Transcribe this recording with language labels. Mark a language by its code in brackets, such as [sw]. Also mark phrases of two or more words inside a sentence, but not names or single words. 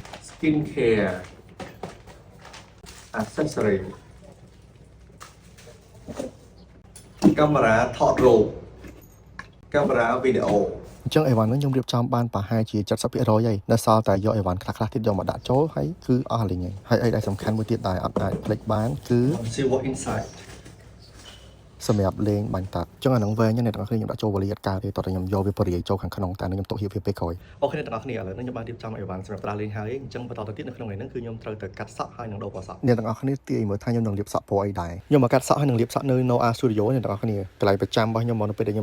[en] skin care accessory [km] កាមេរ៉ាថតរូបកាមេរ៉ាវីដេអូ អញ្ចឹងអីវ៉ាន់ហ្នឹងខ្ញុំរៀបចំបានប្រហែលជា 70% ហើយនៅសល់តែយកអីវ៉ាន់ខ្លះទៀតយកមកដាក់ចូលហើយគឺអស់លេងហើយអីដែលសំខាន់មួយទៀតដែលអត់អាចភ្លេចបានគឺ [en] see what inside [km] សម្រាប់លេងបាញ់តាត់អញ្ចឹងអាហ្នឹងវែងអ្នកទាំងអស់គ្នាខ្ញុំដាក់ចូលវ៉ាលីអត់កើតទេតោះតែខ្ញុំយកវាបរិយាចូលខាងក្នុងតែខ្ញុំទុកហៀបវាពេលក្រោយអូខេអ្នកទាំងអស់គ្នាឥឡូវខ្ញុំបានរៀបចំអីវ៉ាន់សម្រាប់ដើរលេងហើយអញ្ចឹងបន្តទៅទៀតនៅក្នុងថ្ងៃហ្នឹងគឺខ្ញុំត្រូវទៅកា ត់សក់ហើយនឹងដូរពណ៌សក់អ្នកទាំងអស់គ្នាទាយមើលថាខ្ញុំនឹងលាបសក់ពណ៌អីដែរខ្ញុំមកកាត់សក់ហើយនឹងលាបសក់នៅ Noah Studio អ្នកទាំងអស់គ្នាកន្លែងប្រចាំរបស់ខ្ញុំមកនៅពេលដែលខ្ញុំ